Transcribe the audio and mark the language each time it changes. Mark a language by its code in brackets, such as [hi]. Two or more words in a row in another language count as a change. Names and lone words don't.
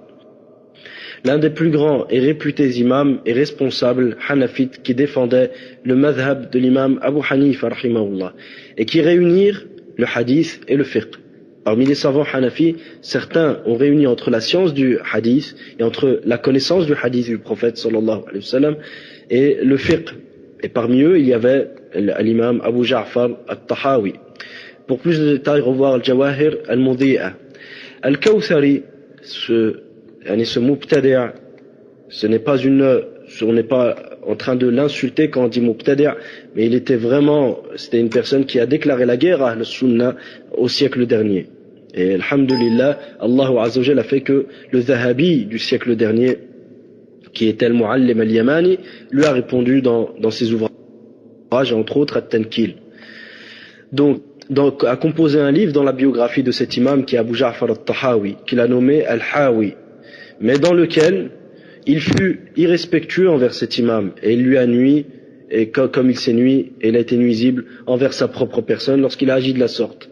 [fr] L'un des plus grands et réputés imams et responsables hanafites qui défendaient le madhab de l'imam Abu Hanifa rahimahullah, et qui réunirent le hadith et le fiqh. Parmi les savants hanafis, certains ont réuni entre la science du hadith et entre la connaissance du hadith du prophète [ar] صلى الله عليه وسلم [fr] et le fiqh. Et parmi eux, il y avait l'imam Abu Ja'far al-Tahawi. Pour plus de détails, revoir al-Jawahir al-Mudhi'a. Al-Kawthari, ce mubtadi', on n'est pas en train de l'insulter quand on dit mubtadi', mais c'était une personne qui a déclaré la guerre à al-Sunnah au siècle dernier. Et alhamdulillah, [ar] الله عز وجل [fr] a fait que le Zahabi du siècle dernier, qui était al-Mu'allim al-Yamani, lui a répondu dans ses ouvrages, entre autres at-Tankil. Donc, a composé un livre dans la biographie de cet imam qui est Abu Ja'far al-Tahawi, qu'il a nommé Al-Hawi, mais dans lequel il fut irrespectueux envers cet imam, et il lui a nui, et comme il s'est nui, il a été nuisible envers sa propre personne lorsqu'il a agi de la sorte.